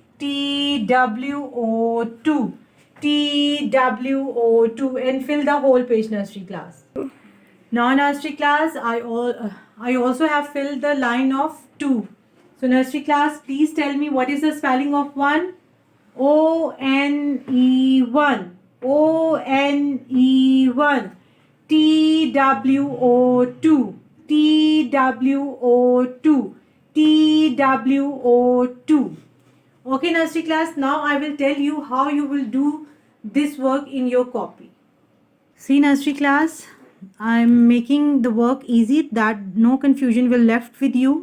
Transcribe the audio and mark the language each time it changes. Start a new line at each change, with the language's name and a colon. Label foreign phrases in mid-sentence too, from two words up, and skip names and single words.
English: TWO2. TWO2, and fill the whole page, nursery class. Now, nursery class, I also have filled the line of 2. So, nursery class, please tell me what is the spelling of 1? O-N-E-1. O-N-E-1. TWO2. TWO2. TWO2. Okay, nursery class, now I will tell you how you will do this work in your copy. See, nursery class, I am making the work easy that no confusion will left with you.